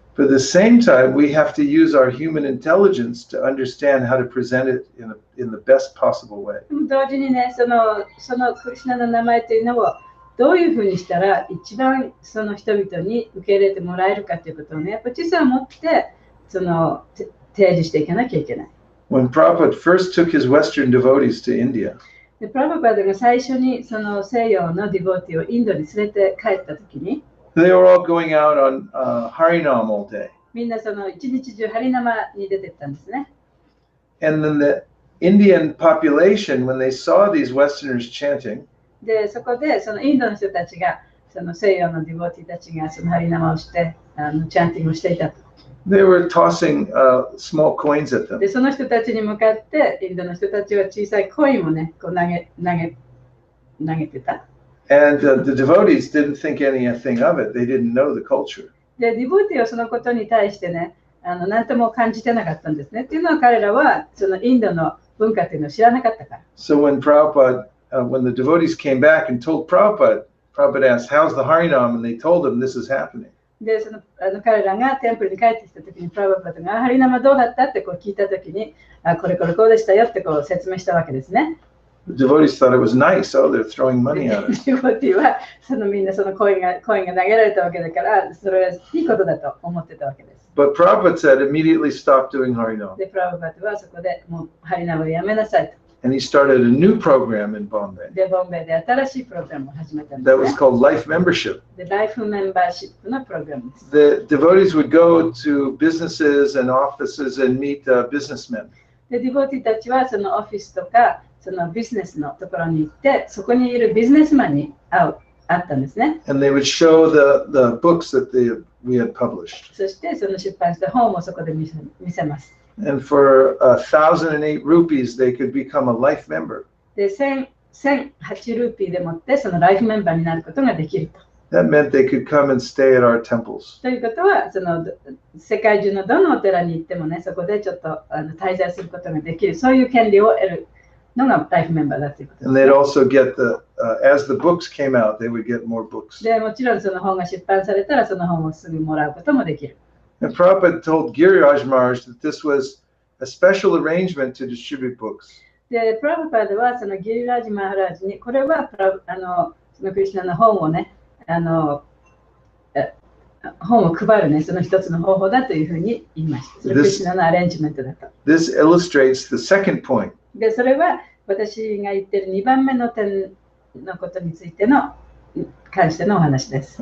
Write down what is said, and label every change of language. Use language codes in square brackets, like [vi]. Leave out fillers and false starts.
[en] But at the same time, we have to use our human intelligence to understand how to present it in the best possible way. [ja] でも同時にね、そのクリシュナの名前というのをどういうふうにしたら一番その人々に受け入れてもらえるかということをね、やっぱり知性を持って提示していかなきゃいけない。 [en] When Prabhupada first took his Western devotees to India, [ja] でプラブパダが最初にその西洋のディボーティをインドに連れて帰ったときに、 [en] they were all going out on Harinam all day. [ja] みんなその一日中ハリナマに出てったんですね。 [en] And then the Indian population, when they saw these Westerners chanting, [ja] で、そこでそのインドの人たちが、その西洋のディボーティたちがそのハリナマをしてチャンティングをしていたと。 [en] they were tossing small coins at them. [ja] で、その人たちに向かって、インドの人たちは小さいコインをね、こう投げてた。 [en] And the devotees didn't think anything of it. They didn't know the culture. [ja] で、ディボティはそのことに対してね、何とも感じてなかったんですね。っていうのは彼らはそのインドの文化っていうのを知らなかったから。 [en] So when Prabhupada, when the devotees came back and told Prabhupada, Prabhupada asked, "How's the Harinam?" And they told him this is happening. [ja] で、その彼らがテンプルに帰ってきたときに、プラバパダがハリナマどうだったってこう聞いたときに、これこれこうでしたよってこう説明したわけですね。 [en] The devotees thought it was nice. Oh, they're throwing money at us. [ja] ディボティはみんなそのコインが投げられたわけだから、それはいいことだと思ってたわけです。 [en] But Prabhupada said, immediately stop doing Harinam. [ja] で、プラバパダはそこでもうハリナマをやめなさいと。 [en] And he started a new program in Bombay [ja] で、ボンベイで新しいプログラムを始めたんです、 [en] that ね。 was called Life Membership. [ja] で、ライフメンバーシップのプログラムです。 [en] The devotees would go to businesses and offices and meet businessmen. [ja] で、ディボティたちはそのオフィスとかそのビジネスのところに行って、そこにいるビジネスマンに会ったんですね。 [en] And they would show the books that we had published. [ja] そしてその出版した本をそこで見せます。 [en] And for 1,008 rupees, they could become a life member. [ja] で、1008ルーピーでもってそのライフメンバーになることができると。 [en] That meant they could come and stay at our temples. [ja] ということは、その世界中のどのお寺に行ってもね、そこでちょっと滞在することができる、そういう権利を得るのがライフメンバーだということです、ね。 [en] And they'd also get as the books came out, they would get more books. [ja] で、もちろんその本が出版されたら、その本をすぐもらうこともできる。 [en] And Prabhupada told Giriraj Maharaj that this was a special arrangement to distribute books. [ja] で、プラブパードはそのギリラージ・マハラージに、これはそのクリシュナの本をね、本を配るね、その一つの方法だというふうに言いました。それクリシュナのアレンジメントだと。 [en] This illustrates the second point. [ja] で、それは私が言ってる2番目の点のことについての関してのお話です。